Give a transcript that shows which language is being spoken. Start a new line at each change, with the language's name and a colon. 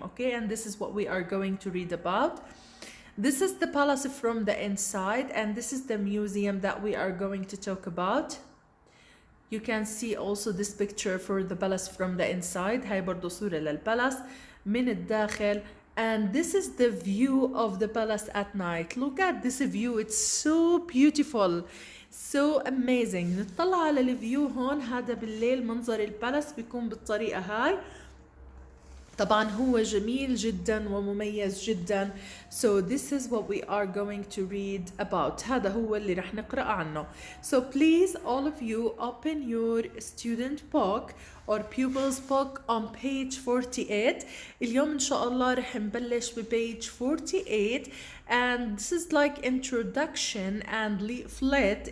English: Okay, and this is what we are going to read about. This is the palace from the inside, and this is the museum that we are going to talk about. You can see also this picture for the palace from the inside.
Arabic: هاي برضو صورة للبالاس من الداخل.
English: And this is the view of the palace at night. Look at this view. It's so beautiful. So amazing.
Arabic: نطلع على الفيو هون. هذا بالليل منظر البالاس بيكون بالطريقة هاي. طبعا هو جميل جدا ومميز جدا.
English: So this is what we are going to read about.
Arabic: هذا هو اللي رح نقرأ عنه.
English: So please all of you open your student book or pupil's book on page 48.
Arabic: اليوم إن شاء الله رح نبلش
English: page 48, and this is like introduction and leaflet.